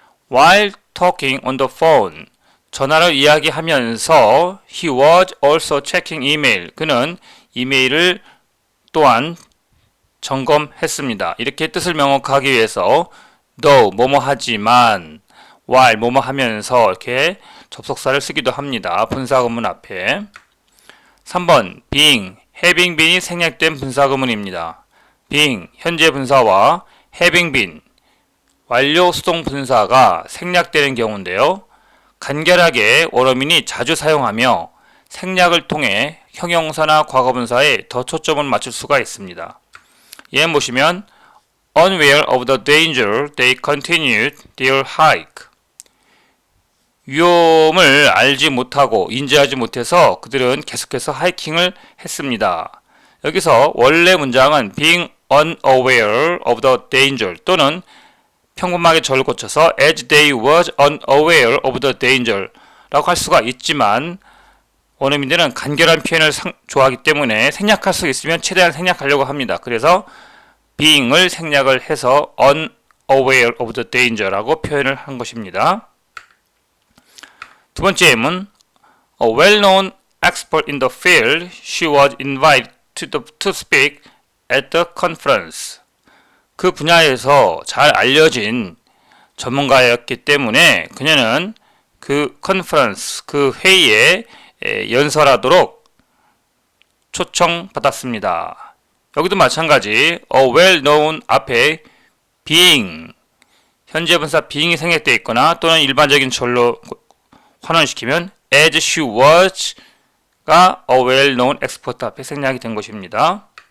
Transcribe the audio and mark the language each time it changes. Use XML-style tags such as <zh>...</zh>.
<en>While talking on the phone,</en> <ko>전화로 이야기하면서</ko> <en>he was also checking email.</en> <ko>그는 이메일을 또한 점검했습니다. 이렇게 뜻을 명확하기 위해서 though 뭐뭐 하지만 while 뭐뭐 하면서 이렇게 접속사를 쓰기도 합니다. 분사구문 앞에. 3번 being, having been이 생략된 분사구문입니다. being 현재 분사와 having been 완료 수동 분사가 생략되는 경우인데요. 간결하게 원어민이 자주 사용하며 생략을 통해 형용사나 과거분사에 더 초점을 맞출 수가 있습니다. 예문 보시면</ko> <en>Unaware of the danger, they continued their hike.</en> <ko>위험을 알지 못하고 인지하지 못해서 그들은 계속해서 하이킹을 했습니다. 여기서 원래 문장은</ko> <en>being unaware of the danger</en> <ko>또는 평범하게 절을 고쳐서</ko> <en>as they was unaware of the danger</en> <ko>라고 할 수가 있지만 원어민들은 간결한 표현을 좋아하기 때문에 생략할 수 있으면 최대한 생략하려고 합니다. 그래서 being을 생략을 해서</ko> <en>unaware of the danger</en> <ko>라고 표현을 한 것입니다. 두 번째 예문</ko> <en>A well-known expert in the field, she was invited to speak at the conference.</en> <ko>그 분야에서 잘 알려진 전문가였기 때문에 그녀는 그 컨퍼런스, 그 회의에 연설하도록 초청받았습니다. 여기도 마찬가지 a well-known 앞에 being, 현재 분사 being이 생략되어 있거나 또는 일반적인 절로 환원시키면</ko> <en>as she was</en> <ko>가</ko> <en>a well-known expert</en> <ko>앞에 생략이 된 것입니다.</ko>